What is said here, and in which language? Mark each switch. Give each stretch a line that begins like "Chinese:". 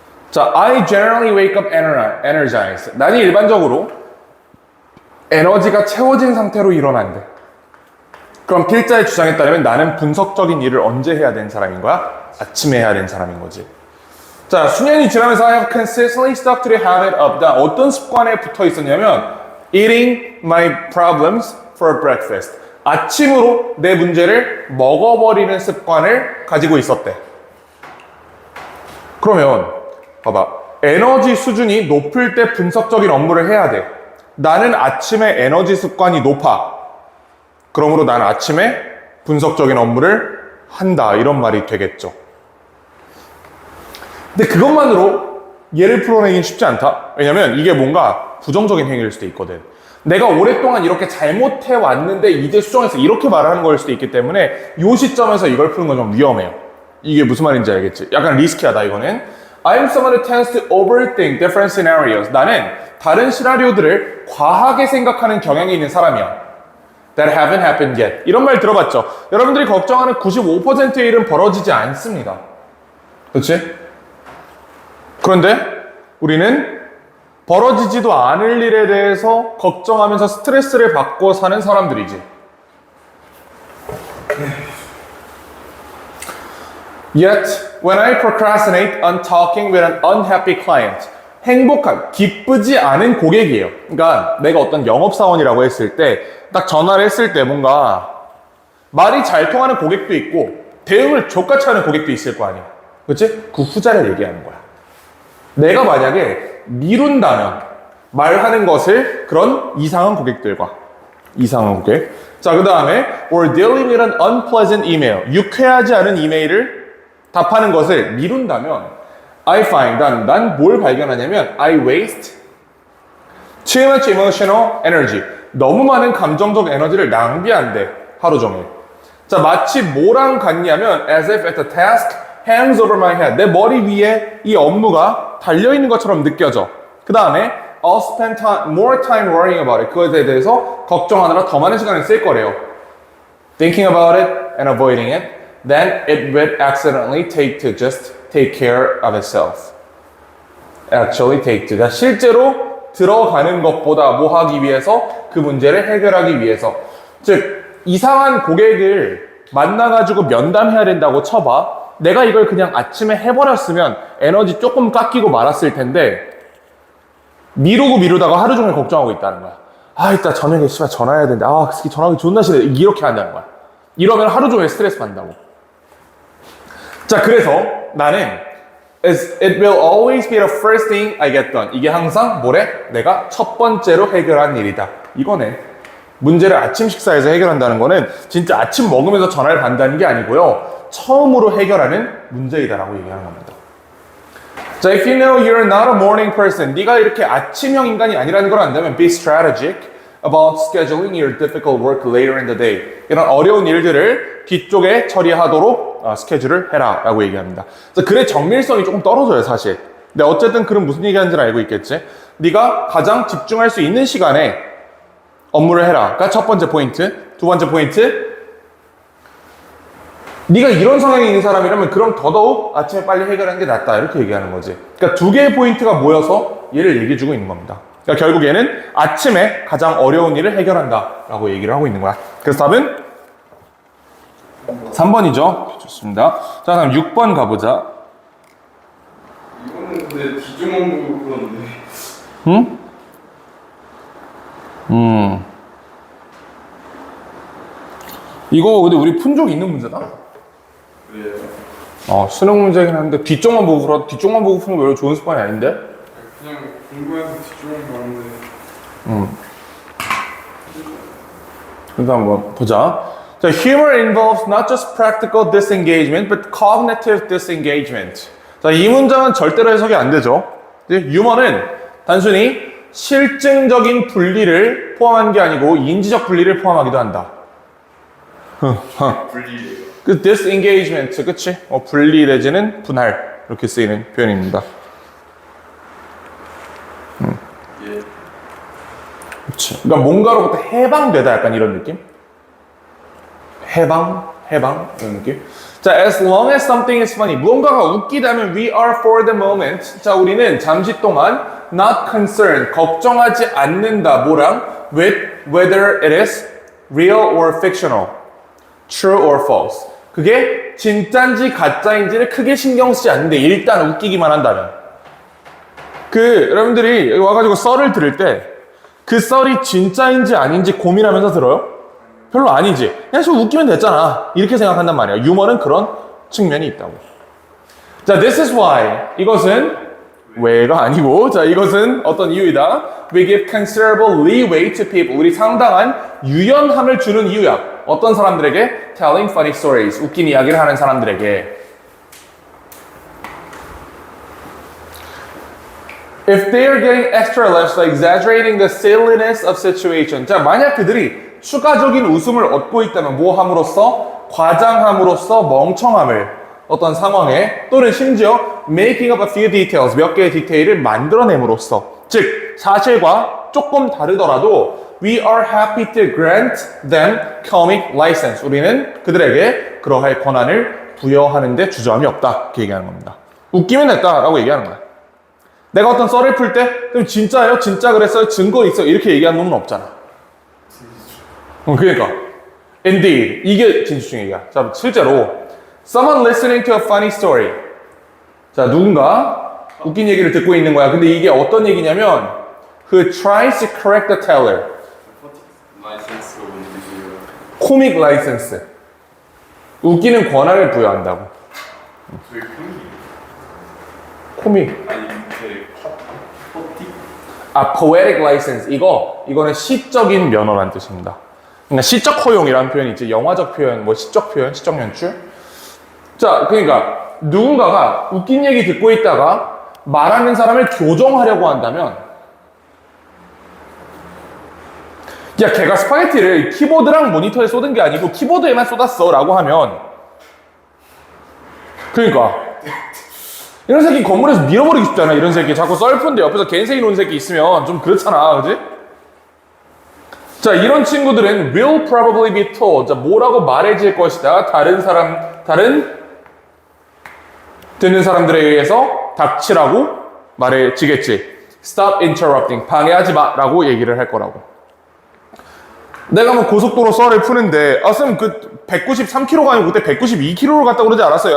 English: 자, I generally wake up energized.
Korean: 나는 일반적으로 에너지가 채워진 상태로 일어난대. 그럼 필자의 주장에 따르면 나는 분석적인 일을 언제 해야 되는 사람인 거야? 아침에 해야 되는 사람인 거지.
English: 자,
Korean: 수년이 지나면서
English: I have consistently stuck to the habit of
Korean: 어떤 습관에 붙어 있었냐면
English: eating my problems for breakfast.
Korean: 아침으로 내 문제를 먹어버리는 습관을 가지고 있었대. 그러면 봐봐. 에너지 수준이 높을 때 분석적인 업무를 해야 돼. 나는 아침에 에너지 습관이 높아. 그러므로 나는 아침에 분석적인 업무를 한다. 이런 말이 되겠죠. 근데 그것만으로 얘를 풀어내긴 쉽지 않다. 왜냐면 이게 뭔가 부정적인 행위일 수도 있거든. 내가 오랫동안 이렇게 잘못해 왔는데 이제 수정해서 이렇게 말하는 거일 수도 있기 때문에 이 시점에서 이걸 푸는 건 좀 위험해요. 이게 무슨 말인지 알겠지? 약간 리스키하다 이거는.
English: I'm someone who tends to overthink different scenarios.
Korean: 나는 다른 시나리오들을 과하게 생각하는 경향이 있는 사람이야.
English: That haven't happened yet.
Korean: 이런 말 들어봤죠? 여러분들이 걱정하는 95%의 일은 벌어지지 않습니다. 그렇지? 그런데 우리는 벌어지지도 않을 일에 대해서 걱정하면서 스트레스를 받고 사는 사람들이지.
English: Yet, when I procrastinate on talking with an unhappy client,
Korean: 기쁘지 않은 고객이에요. 그러니까 내가 어떤 영업사원이라고 했을 때, 딱 전화를 했을 때 뭔가 말이 잘 통하는 고객도 있고, 대응을 족같이 하는 고객도 있을 거 아니야. 그치? 그 후자를 얘기하는 거야. 내가 만약에 미룬다면 말하는 것을 그런 이상한 고객들과 이상한 고객.
English: 자,
Korean: 그 다음에
English: or dealing with an unpleasant email.
Korean: 유쾌하지 않은 이메일을 답하는 것을 미룬다면
English: I find,
Korean: 난 뭘 발견하냐면
English: I waste too much emotional energy.
Korean: 너무 많은 감정적 에너지를 낭비한대. 하루 종일.
English: 자,
Korean: 마치 뭐랑 같냐면
English: as if the task hangs over my head.
Korean: 내 머리 위에 이 업무가 달려있는 것처럼 느껴져. 그 다음에
English: I'll spend more time worrying about it.
Korean: 그것에 대해서 걱정하느라 더 많은 시간을 쓸 거래요.
English: Thinking about it and avoiding it. Then it will accidentally take care of itself. Actually take to.
Korean: 실제로 들어가는 것보다 뭐 하기 위해서? 그 문제를 해결하기 위해서. 즉, 이상한 고객을 만나가지고 면담해야 된다고 쳐봐. 내가 이걸 그냥 아침에 해버렸으면 에너지 조금 깎이고 말았을 텐데 미루다가 하루 종일 걱정하고 있다는 거야. 아, 이따 저녁에 씨발 전화해야 되는데 아, 그 새끼 전화하기 존나 싫어. 이렇게 한다는 거야. 이러면 하루 종일 스트레스 받는다고.
English: 자,
Korean: 그래서 나는
English: it will always be the first thing I get done.
Korean: 이게 항상 뭐래? 내가 첫 번째로 해결한 일이다. 이거네. 문제를 아침 식사에서 해결한다는 거는 진짜 아침 먹으면서 전화를 받는다는 게 아니고요. 처음으로 해결하는 문제이다라고 얘기하는 겁니다.
English: 자, if you know you're not a morning person,
Korean: 네가 이렇게 아침형 인간이 아니라는 걸 안다면
English: be strategic about scheduling your difficult work later in the day.
Korean: 이런 어려운 일들을 뒤쪽에 처리하도록 스케줄을 해라 라고 얘기합니다. 그래서 글의 정밀성이 조금 떨어져요, 사실. 근데 어쨌든 글은 무슨 얘기하는지는 알고 있겠지. 네가 가장 집중할 수 있는 시간에 업무를 해라. 그러니까 첫 번째 포인트. 두 번째 포인트. 네가 이런 성향이 있는 사람이라면 그럼 더더욱 아침에 빨리 해결하는 게 낫다. 이렇게 얘기하는 거지. 그러니까 두 개의 포인트가 모여서 얘를 얘기해주고 있는 겁니다. 그러니까 결국에는 아침에 가장 어려운 일을 해결한다 라고 얘기를 하고 있는 거야. 그래서 답은 3번이죠. 좋습니다. 자, 다음 6번 가보자. 이거는 근데 뒤쪽만 보고 그러는데. 응? 이거 근데 우리 푼 적 있는 문제다? 그래요. 수능 문제긴 한데 뒤쪽만 보고 푸는 거 별로 좋은 습관이 아닌데? 그냥 공부해서 뒤쪽만 보는데. 그래서 한번 보자.
English: 자, humor involves not just practical disengagement, but cognitive disengagement.
Korean: 자, 이 문장은 절대로 해석이 안 되죠. 유머는 단순히 실증적인 분리를 포함한 게 아니고 인지적 분리를 포함하기도 한다. 분리예요. 그 disengagement, 그치? 분리 내지는 분할 이렇게 쓰이는 표현입니다. 예. 그치. 그러니까 뭔가로부터 해방되다 약간 이런 느낌? 해방 이런 느낌?
English: 자, as long as something is funny.
Korean: 무언가가 웃기다면
English: we are for the moment.
Korean: 자, 우리는 잠시 동안
English: not concerned.
Korean: 걱정하지 않는다. 뭐랑?
English: with whether it is real or fictional. true or false.
Korean: 그게 진짜인지 가짜인지를 크게 신경 쓰지 않는데 일단 웃기기만 한다면. 여러분들이 여기 와가지고 썰을 들을 때 그 썰이 진짜인지 아닌지 고민하면서 들어요? 별로 아니지. 그냥 좀 웃기면 됐잖아. 이렇게 생각한단 말이야. 유머는 그런 측면이 있다고.
English: 자, this is why.
Korean: 이것은 왜가 아니고, 자, 이것은 어떤 이유이다.
English: We give considerable leeway to people.
Korean: 우리 상당한 유연함을 주는 이유야. 어떤 사람들에게?
English: Telling funny stories.
Korean: 웃긴 이야기를 하는 사람들에게.
English: If they are getting extra laughs by exaggerating the silliness of situation.
Korean: 자, 만약 그들이 추가적인 웃음을 얻고 있다면 뭐 함으로써? 과장함으로써 멍청함을 어떤 상황에 또는 심지어
English: making up a few details
Korean: 몇 개의 디테일을 만들어냄으로써 즉 사실과 조금 다르더라도
English: we are happy to grant them comic license.
Korean: 우리는 그들에게 그러할 권한을 부여하는 데 주저함이 없다. 이렇게 얘기하는 겁니다. 웃기면 됐다라고 얘기하는 거야. 내가 어떤 썰을 풀 때 그럼 진짜예요? 진짜 그랬어요? 증거 있어요? 이렇게 얘기하는 놈은 없잖아. 그러니까 indeed 이게 진실중 얘기야.
English: 자,
Korean: 실제로
English: someone listening to a funny story.
Korean: 자, 누군가 웃긴 얘기를 듣고 있는 거야. 근데 이게 어떤 얘기냐면
English: who tries to correct the teller.
Korean: 라이센스가 뭔지 주세요. 코믹 라이센스. 웃기는 권한을 부여한다고. 저희 코믹. 아니 밑에 퍼티?
English: poetic license.
Korean: 이거는 시적인 면허란 뜻입니다. 그러니까 시적 허용이라는 표현이 있지. 영화적 표현, 뭐 시적 표현, 시적 연출. 자, 그러니까 누군가가 웃긴 얘기 듣고 있다가 말하는 사람을 교정하려고 한다면 야, 걔가 스파게티를 키보드랑 모니터에 쏟은 게 아니고 키보드에만 쏟았어 라고 하면 그러니까 이런 새끼 건물에서 밀어버리고 싶잖아. 이런 새끼 자꾸 썰픈데 옆에서 갠세이 노는 새끼 있으면 좀 그렇잖아. 그지?
English: 자,
Korean: 이런 친구들은
English: will probably be told.
Korean: 자, 뭐라고 말해질 것이다. 다른 듣는 사람들에 의해서 닥치라고 말해지겠지.
English: Stop interrupting.
Korean: 방해하지 마. 라고 얘기를 할 거라고. 내가 뭐 고속도로 썰을 푸는데, 쌤, 193km가 아니고 그때 192km로 갔다 그러지 않았어요?